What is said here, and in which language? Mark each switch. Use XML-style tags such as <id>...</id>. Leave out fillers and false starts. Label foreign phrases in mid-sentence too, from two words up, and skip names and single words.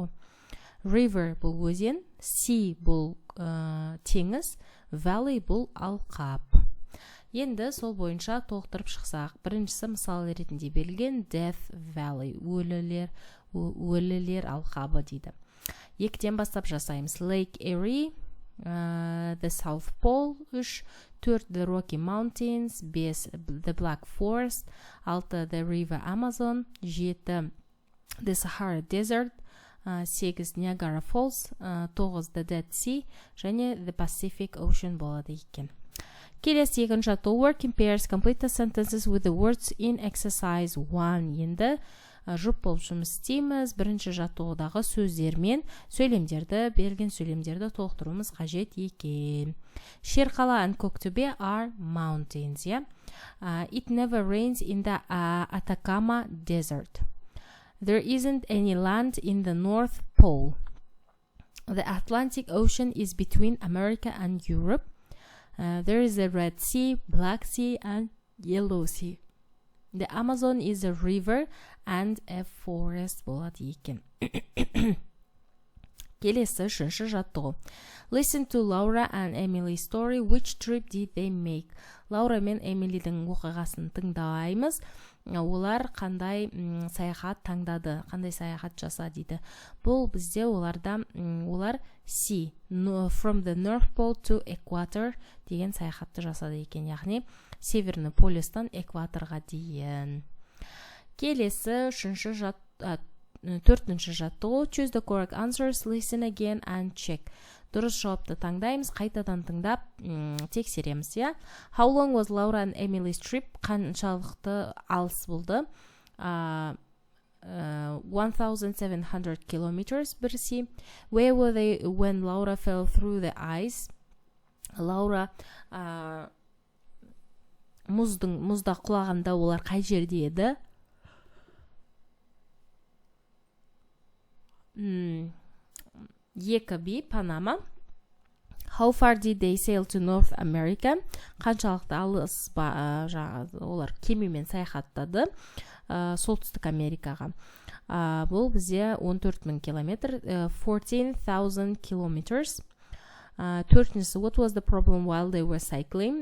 <kk>River бұл өзен, sea бұл теңіз, valley бұл алқап. Енді сол бойынша толықтырып шықсақ, біріншісі мысал ретінде берілген Death Valley, өлілер алқабы дейді. Екіден бастап жасаймыз.</kk> <en>Lake Erie, the South Pole, 3, 4 the Rocky Mountains, 5 the Black Forest, 6 the River Amazon, 7 the Sahara Desert, 8 Niagara Falls, 9 the Dead Sea, және the Pacific Ocean</en> <kk>болады екен. Келесі екінші жаттығу</kk> <en>work in pairs, complete the sentences with the words in exercise 1.</en> <kk>Енді жұп болып жұмыс істейміз. Бірінші жаттығудағы сөздермен берілген сөйлемдерді толықтыруымыз қажет екен.</kk> <en>Шерқала and Көктөбе are mountains. It never rains in the Atacama Desert. There isn't any land in the North Pole. The Atlantic Ocean is between America and Europe. There is a Red Sea, Black Sea, and Yellow Sea. The Amazon is a river and a forest</en> <kk>болады екен. Келесі үшінші жаттығу.</kk> <en>Listen to Laura and Emily's story. Which trip did they make?</en> <kk>Лаура мен Эмилидің оқиғасын тыңдаймыз. Олар қандай саяхат таңдады, қандай саяхат жаса дейді. Бұл бізде олар</kk> <en>sea, from the North Pole to Equator</en> <kk>деген саяхатты жасады екен. Яғни Северный полюстан экваторға дейін. Келесі төртінші жаттығу.</kk> <en>Choose the correct answers, listen again and check.</en> <kk>Дұрыс жауапты таңдаймыз, қайтадан тыңдап тексереміз.</kk> <en>How long was Laura and Emily's trip?</en> <kk>Қаншалықты алыс болды? 1,700 kilometers бірсе.</kk> <en>Where were they when Laura fell through the ice?</en> <kk>Laura мұзда құлағанда олар қай жерде еді? Екіби, Панама.</kk> <en>How far did they sail to North America?</en> <kk>Қаншалықты алыс олар кемемен саяхаттады Солтүстік Америкаға. Бұл бізде 14,000 километр, 14,000 kilometers. Төртіншісі,</kk> <en>what was the problem while they were cycling?</en>